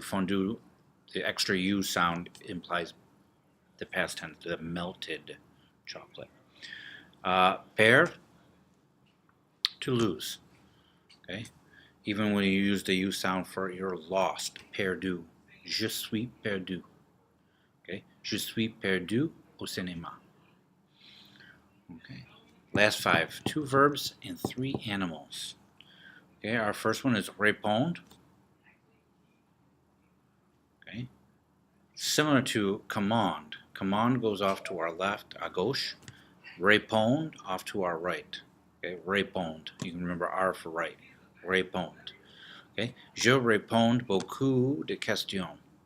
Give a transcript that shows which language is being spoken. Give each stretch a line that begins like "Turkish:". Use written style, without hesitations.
English: Fondue, the extra U sound implies the past tense, the melted chocolate. Perdre, to lose. Okay, even when you use the U sound for you're lost.
French: Perdu. Je suis perdu. Okay, je suis perdu au cinéma.
English: Okay, last 5. 2 verbs and 3 animals. Okay, our first one is répondre. Okay, similar to command. Command goes off to our left, à gauche. Répondre off to our right. Okay, répondre. You can remember R for right. Répondre.
French: Okay, je réponds beaucoup de questions.